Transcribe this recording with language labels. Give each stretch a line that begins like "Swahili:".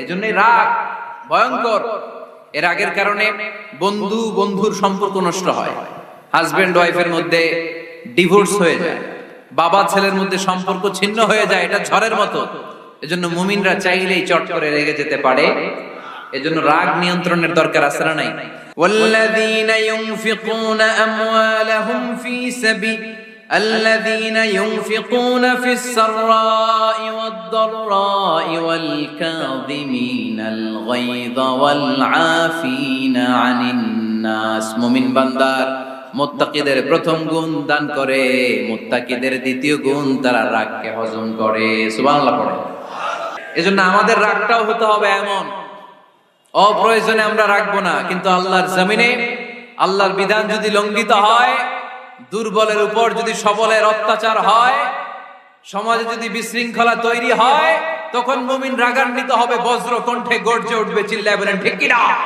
Bangla: এজন্যই রাগ ভয়ঙ্কর। এর রাগের কারণে বন্ধু বন্ধুর সম্পর্ক নষ্ট হয়, হাজবেন্ড ওয়াইফের মধ্যে ডিভোর্স হয়ে যায়, বাবা ছেলের মধ্যে সম্পর্ক ছিন্ন হয়ে যায়। এটা ঝড়ের মতো। এজন্য মুমিনরা চাইলেই চট করে রেগে যেতে পারে। এজন্য রাগ নিয়ন্ত্রণের দরকার আছে না নাই?
Arabic: والذين ينفقون أموالهم في سبيل الذين ينفقون في السراء والضراء والكاظمين الغيظ والعافين عن الناس।
Bangla: মুমিন বান্দার মুত্তাকিদের প্রথম গুণ দান করে, মুত্তাকিদের দ্বিতীয় গুণ তারা রাগকে হজম করে। সুবহানাল্লাহ পড়ে। এজন্য আমাদের রাগটাও হতে হবে এমন, অপ্রয়োজনে আমরা রাখবো না। কিন্তু আল্লাহর জমিনে আল্লাহর বিধান যদি লঙ্ঘিত হয়, দুর্বলের উপর যদি সবলের অত্যাচার হয়, সমাজে যদি বিশৃঙ্খলা তৈরি হয়, তখন মুমিন রাগান্বিত হবে, বজ্র কণ্ঠে গর্জে উঠবে, চিল্লায় বলেন ঠিক কিনা?